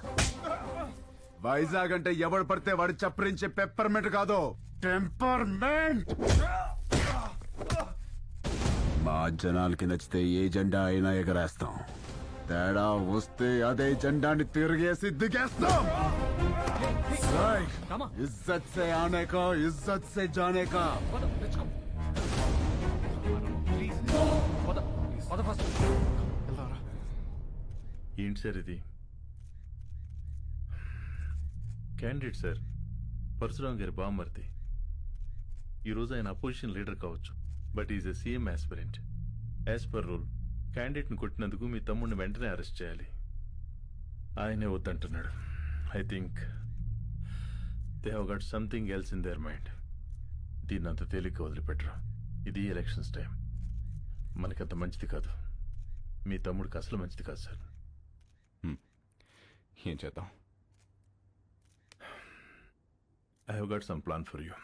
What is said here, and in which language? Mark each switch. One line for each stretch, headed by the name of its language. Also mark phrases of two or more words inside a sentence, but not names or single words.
Telugu: వైజాగ్ అంటే ఎవడు పడితే వాడు చప్పరించే పెప్పర్మెంట్ కాదు, టెంపర్మెంట్. మా జనాలకి నచ్చితే ఏ జెండా అయినా ఎగరేస్తాం. తేడా వస్తే అదే జెండాని తిరిగేసి దిగేస్తాం.
Hindi: इज्जत से आने का, इज्जत से जाने का.
Telugu: ఏంటి సార్ ఇది?
English: candidate sir,
Telugu: పరశురామ్ గారి బామ్మర్ది. ఈరోజు ఆయన
English: opposition leader
Telugu: కావచ్చు,
English: but is a CM aspirant. as per rule
Telugu: క్యాండిడేట్ని కొట్టినందుకు మీ తమ్ముడిని వెంటనే అరెస్ట్ చేయాలి. ఆయనే వద్దంటున్నాడు.
English: I think they have got something else in their mind.
Telugu: దీన్ని అంత తేలిగ్గా వదిలిపెట్టరు. ఇది
English: elections time.
Telugu: మనకంత మంచిది కాదు. మీ తమ్ముడికి అసలు మంచిది కాదు సార్. ఏం చేద్దాం?
English: I have got some plan for you.